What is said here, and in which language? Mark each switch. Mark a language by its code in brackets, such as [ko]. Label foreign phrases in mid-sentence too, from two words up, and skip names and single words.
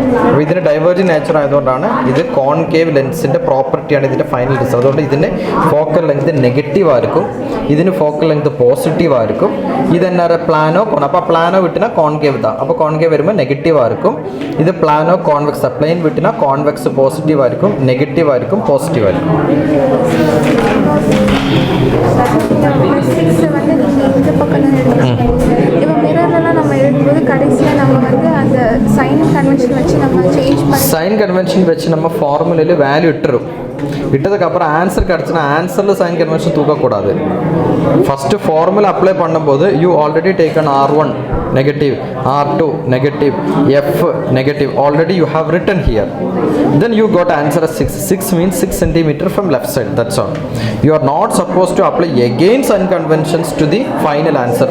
[ml] അപ്പോൾ ഇതിന് [en] diverging nature [ml] ആയതുകൊണ്ടാണ് ഇത് കോൺകേവ് ലെൻസിൻ്റെ പ്രോപ്പർട്ടിയാണ് ഇതിൻ്റെ [en] final result. [ml] അതുകൊണ്ട് ഇതിന് [en] focal length negative [ml] ആയിരിക്കും, ഇതിന് [en] focal length positive [ml] ആയിരിക്കും. ഇതെന്നാ പ്ലാനോ കോൺ, അപ്പോൾ പ്ലാനോ വിട്ടിനാ കോൺകേവ് தான். അപ്പോൾ കോൺകേവ് വരുമ്പോൾ നെഗറ്റീവ് ആയിരിക്കും. ഇത് [en] plano convex, [ml] പ്ലെയിൻ വിട്ടിനാ കോൺവെക്സ് പോസിറ്റീവ് ആയിരിക്കും, നെഗറ്റീവ് ആയിരിക്കും, പോസിറ്റീവ് ആയിരിക്കും. [ta] இந்த பக்கம் இப்போ மிரர்லாம் நம்ம எழுதும்போது கடைசியாக நம்ம வந்து அந்த [en] sign convention [ta] வச்சு நம்ம சேஞ்ச் பண்ணி [en] sign convention [ta] வச்சு நம்ம ஃபார்முலையில் வேல்யூ இட்டுரும். இட்டதுக்கப்புறம் ஆன்சர் கிடச்சுன்னா ஆன்சரில் [en] sign convention [ta] தூக்கக்கூடாது. [en] first formula apply பண்ணும்போது you already taken R1 negative, R2 negative, F negative, already you have written here. Then you got answer as 6. 6 means 6 centimeter from left side, that's all. You are not supposed to apply again sign conventions to the final answer.